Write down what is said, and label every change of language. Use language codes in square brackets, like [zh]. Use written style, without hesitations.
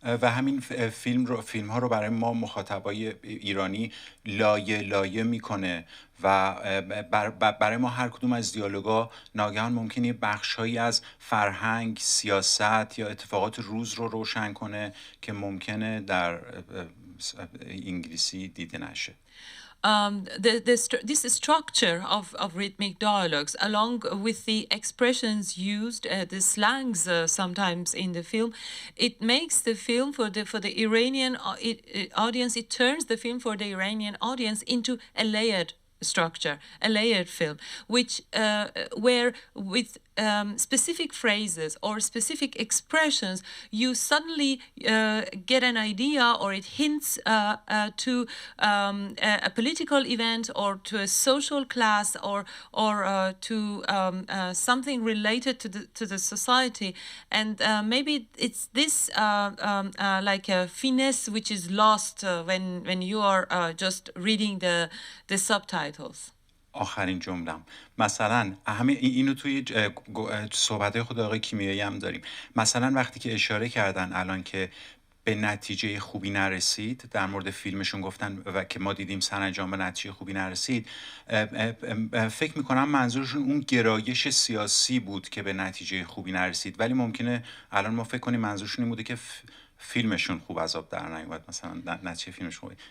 [fa] و همین فیلم ها رو برای ما مخاطبای ایرانی لایه میکنه و برای ما هر کدوم از دیالوگا ناگهان ممکنه بخش‌هایی از فرهنگ، سیاست یا اتفاقات روز رو روشن کنه که ممکنه در انگلیسی دیده نشه. [en] This structure of rhythmic dialogues, along with the expressions used, the slangs sometimes in the film, it makes the film for the Iranian audience. It turns the film for the Iranian audience into a layered structure, a layered film, which where with specific phrases or specific expressions, you suddenly get an idea, or it hints to a political event, or to a social class, or to something related to the society, and maybe it's this like a finesse which is lost when you are just reading the subtitles. [fa] آخرین جملم مثلا همه اینو توی صحبت‌های خود آقای کیمیایی هم داریم. مثلا وقتی که اشاره کردن الان که به نتیجه خوبی نرسید، در مورد فیلمشون گفتن و که ما دیدیم سرانجام به نتیجه خوبی نرسید، فکر میکنم منظورشون اون گرایش سیاسی بود که به نتیجه خوبی نرسید، ولی ممکنه الان ما فکر کنیم منظورشون این بوده که فیلمشون خوب از آب در نیومد، مثلا نتیجه فیلمش خوبه.